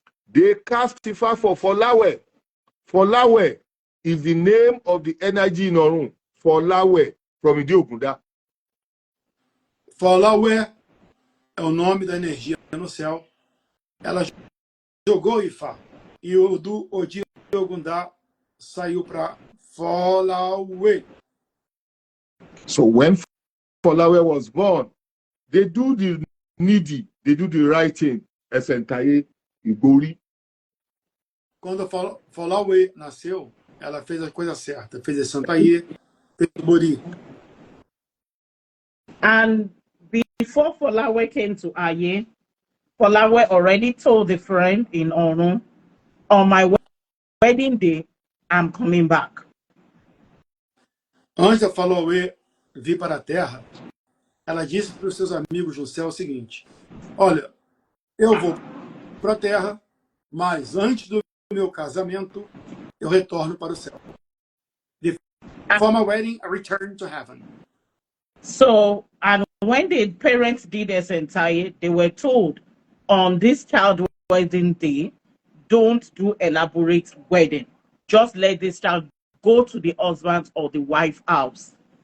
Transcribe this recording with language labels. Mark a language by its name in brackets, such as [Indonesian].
[English] They cast Ifá for Folawe. Folawe is the name of the energy in Orun. Folawe from Idi Ogunda. [Portuguese] Folawe é o nome da energia no céu. Ela jogou Ifá. E o do Odi Ogunda saiu para Folawe. [English] So when Folawe was born, they do the needy, they do the right thing. Esentaye Igori. [Portuguese] quando Folawe nasceu, ela fez a coisa certa. Fez a Santaí, fez o Bori. [English] And before Folawe came to Aye, Folawe already told the friend in Orun, on my wedding day, I'm coming back. [Portuguese] Antes da Folawe vir para a Terra, ela disse para os seus amigos no céu o seguinte: olha, eu vou para a Terra, mas antes do meu casamento, eu retorno para o céu. [English] For my wedding, I return to heaven. So, and when the parents did this entire, they were told on this child wedding day, don't do elaborate wedding. Just let this child go to the husband or the wife house.